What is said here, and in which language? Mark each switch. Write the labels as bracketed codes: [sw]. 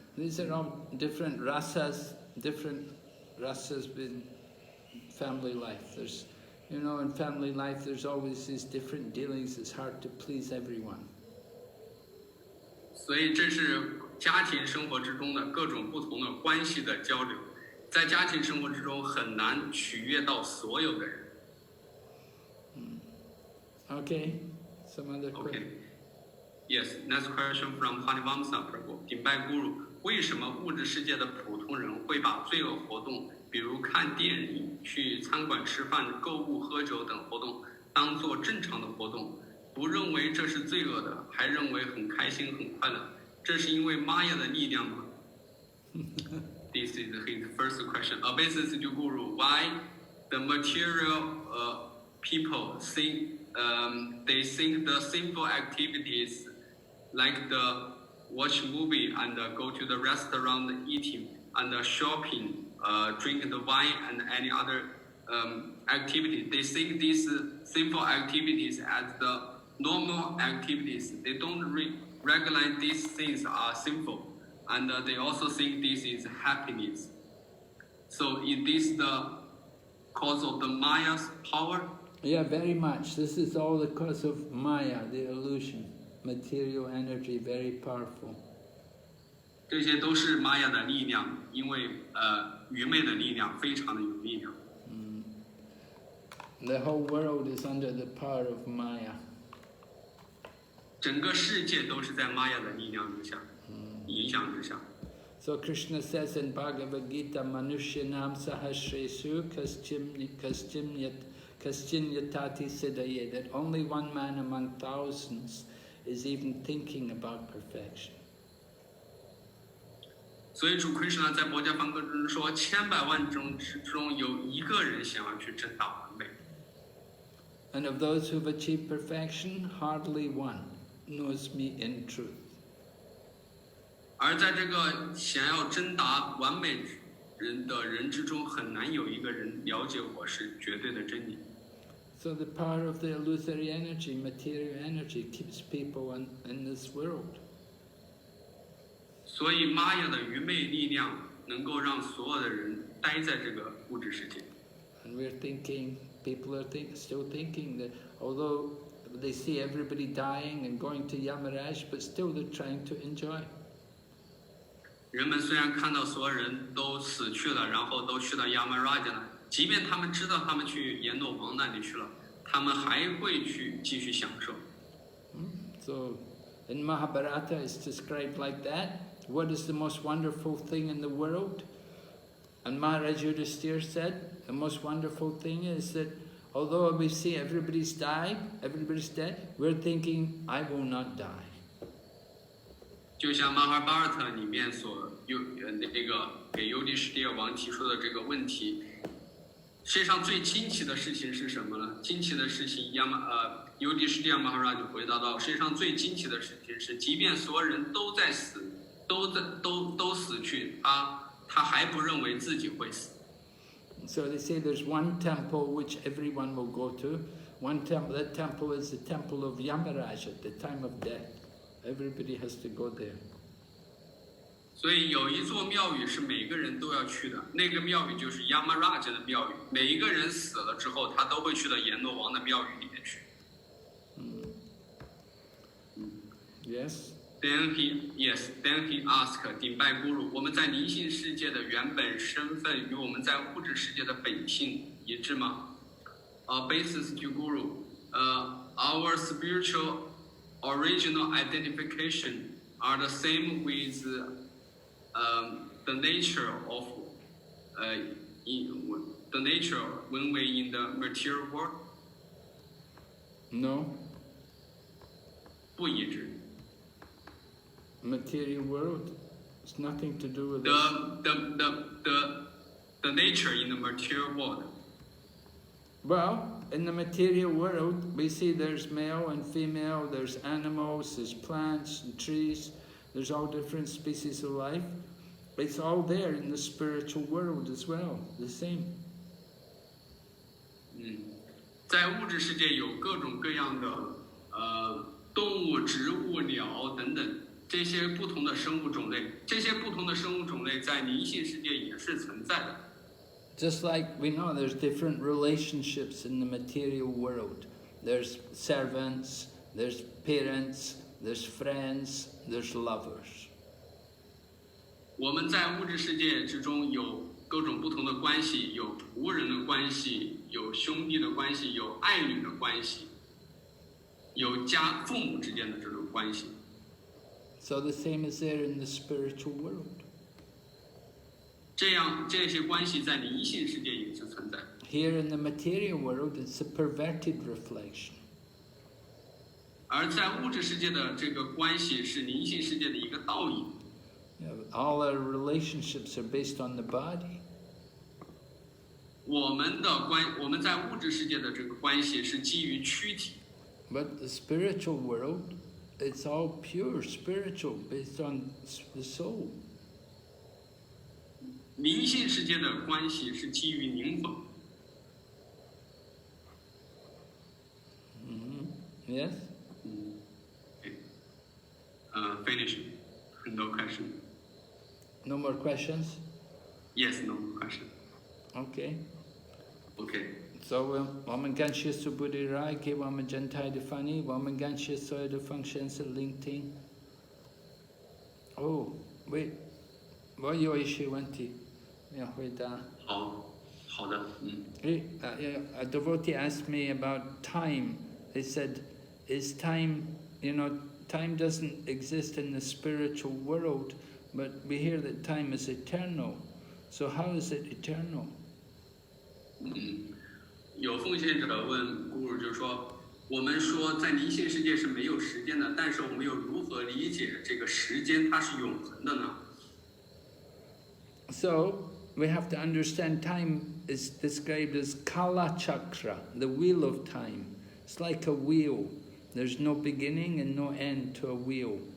[en] These are all different rasas in family life. There's, in family life there's always these different dealings. It's hard to please everyone. [zh] 所以这是家庭生活之中的各种不同的关系的交流，在家庭生活之中很难取悦到所有的人。 [en] Okay, some other question. Yes, next question from Hanivamsa Prabhu. [zh] 顶拜 Guru， 为什么物质世界的普通人会把罪恶活动，比如看电影、去餐馆吃饭、购物、喝酒等活动，当作正常的活动，不认为这是罪恶的，还认为很开心、很快乐？这是因为玛雅的力量吗？ [en] This is his first question. Obeisance to Guru. Why the material people think they think the simple activities like the watch movie and go to the restaurant eating and shopping, drink the wine and any other activity. They think these simple activities as the normal activities. They don't recognize these things are sinful, and they also think this is happiness. So is this the cause of the Maya's power? Yeah, very much. This is all the cause of Maya, the illusion. Material energy, very powerful. [zh] 这些都是玛雅的力量，因为愚昧的力量非常的有力量。 [en] The whole world is under the power of Maya. [zh] 整个世界都是在玛雅的力量之下，影响之下。 [en] So Krishna says in Bhagavad Gita, Manushyanam sahasresu kaschinyatati siddhaye, that only one man among thousands is even thinking about perfection. [zh] 所以主 Krishna 在《薄伽梵歌》中说，千百万中之中有一个人想要去证达完美。 [en] And of those who've achieved perfection, hardly one knows me in truth. [zh] 而在这个想要证达完美人的人之中，很难有一个人了解我是绝对的真理。 [en] So the power of the illusory energy, material energy, keeps people in this world. [zh] 所以玛雅的愚昧力量能够让所有的人待在这个物质世界。 [en] And we're thinking, people are still thinking that although they see everybody dying and going to Yamaraj, but still they're trying to enjoy. [zh] 人们虽然看到所有人都死去了，然后都去到 Yamaraja 了，即便他们知道他们去阎罗王那里去了，他们还会去继续享受。 [en] So in Mahabharata it's described like that. What is the most wonderful thing in the world? And Maharaj Yudhisthira said, the most wonderful thing is that although we see everybody's dead, we're thinking, I will not die. [zh] 就像马哈巴尔特里面所那个给尤迪什蒂尔王提出的这个问题，世界上最惊奇的事情是什么呢？惊奇的事情，尤迪什蒂尔马哈拉就回答到，世界上最惊奇的事情是，即便所有人都在死，都死去，他还不认为自己会死。 [en] So they say there's one temple which everyone will go to. One temple, that temple is the temple of Yamaraj at the time of death. Everybody has to go there. [zh] 所以有一座庙宇是每个人都要去的，那个庙宇就是 Yamaraja 的庙宇。每一个人死了之后，他都会去到阎罗王的庙宇里面去。 [en] Yes. Then he asked [zh] 顶拜 Guru， 我们在灵性世界的原本身份与我们在物质世界的本性一致吗？ [en] Basis to Guru, our spiritual original identification are the same with the nature of the nature when we in the material world. No. [zh] 不一致。 [en] Material world, it's nothing to do with the nature in the material world. Well, in the material world, we see there's male and female, there's animals, there's plants and trees, there's all different species of life. It's all there in the spiritual world as well, the same. [zh] 在物质世界有各种各样的动物、植物、鸟等等。这些不同的生物种类，在灵性世界也是存在的。 [en] Just like we know there's different relationships in the material world. There's servants, there's parents, there's friends, there's lovers. [zh] 我们在物质世界之中有各种不同的关系，有仆人的关系，有兄弟的关系，有爱侣的关系，有父母之间的这种关系。 [en] So the same is there in the spiritual world. [zh] 这些关系在灵性世界也是存在。 [en] Here in the material world, it's a perverted reflection. [zh] 而在物质世界的这个关系是灵性世界的一个倒影。 [en] All our relationships are based on the body. [zh] 我们在物质世界的这个关系是基于躯体。 [en] But the spiritual world, it's all pure spiritual, based on the soul. [zh] 灵性世界的关系是基于灵魂。 [en] Yes? Finish. No question. No more questions? Yes, no question. Okay. Okay. [zh] So, 我们感谢苏布的来给我们全体的翻译，我们感谢所有的奉献是聆听。 [en] Oh, wait. [zh] 我有一些问题要回答。好的。 [en] A devotee asked me about time. They said, is time, time doesn't exist in the spiritual world, but we hear that time is eternal. So how is it eternal? [zh] 有奉献者问 Guru 就说，我们说在灵性世界是没有时间的，但是我们又如何理解这个时间它是永恒的呢？ [en] So we have to understand time is described as Kala Chakra, the wheel of time. It's like a wheel. There's no beginning and no end to a wheel.